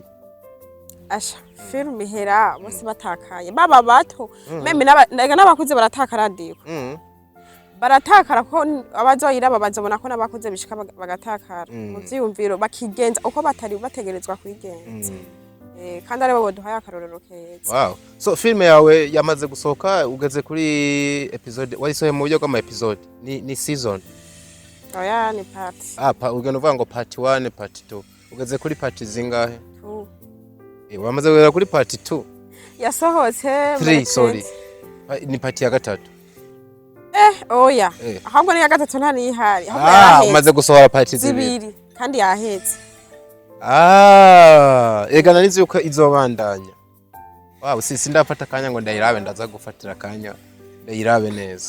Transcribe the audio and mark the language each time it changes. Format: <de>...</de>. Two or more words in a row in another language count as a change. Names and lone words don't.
<rn>asha film ihera bose batakaye baba bato meme n'abakuze barataka radio baratakara ko abazoyiraba bazobona ko nabakuze bishika bagatakara mu vyiyumviro bakigenza uko batari bategerezwa kwigenza kandi aribo boduhaye akarorero keza. Wow. So filme yawe yamaze gusohoka ugeze kuri episode wayisohoye mu buryo bw'ama episode ni season? Oya ni part. Ugenda uvuga ngo part 1 part 2 ugeze kuri part zingahe? 2. Wamaze kugera kuri part 2? Yasohotse 3 sorry. Ni part ya gatatu. Oya. Ahubwo ni ya gatatu nta nihari. Ahubwo yaheze. Umaze gusohora part zibiri kandi yaheze. Ega narizi yuko izobandanya. Wow, sindafata kanya ngo ndayirabe ndaza gufatira kanya ndayirabe neza.</rn>